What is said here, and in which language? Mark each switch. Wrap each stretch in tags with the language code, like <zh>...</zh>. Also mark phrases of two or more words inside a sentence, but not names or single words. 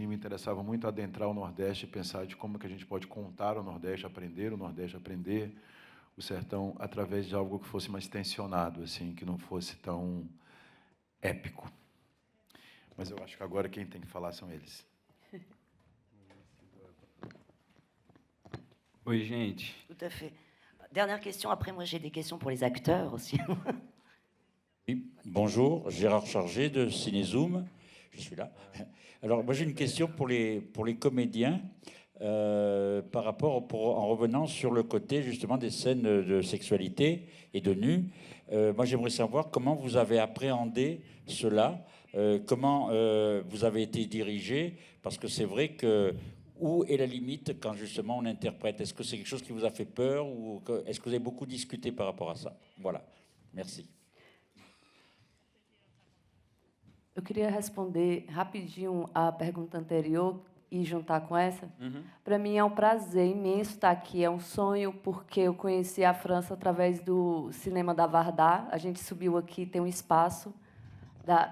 <pt>Me interessava muito adentrar o Nordeste e pensar de como que a gente pode contar o Nordeste, aprender o sertão através de algo que fosse mais tensionado, assim, que não fosse tão épico. Mas eu acho que agora quem tem que falar são eles. Oi, gente.</pt> <fr>Tout à fait. Dernière question, après moi j'ai des questions pour les acteurs aussi. Oui, bonjour, Gérard Chargé de Cinézoom, je suis là. Alors moi j'ai une question pour les comédiens par rapport, en revenant sur le côté justement des scènes de sexualité et de nu. Moi j'aimerais savoir comment vous avez appréhendé cela, comment vous avez été dirigé, parce que c'est vrai que où est la limite quand justement on interprète? Est-ce que c'est quelque chose qui vous a fait peur ou est-ce que vous avez beaucoup discuté par rapport à ça? Voilà, merci.</fr> <pt>Eu queria responder rapidinho a pergunta anterior e juntar com essa. Para mim é um prazer imenso estar aqui, é um sonho, porque eu conheci a França através do cinema da Varda. A gente subiu aqui, tem um espaço da...</pt>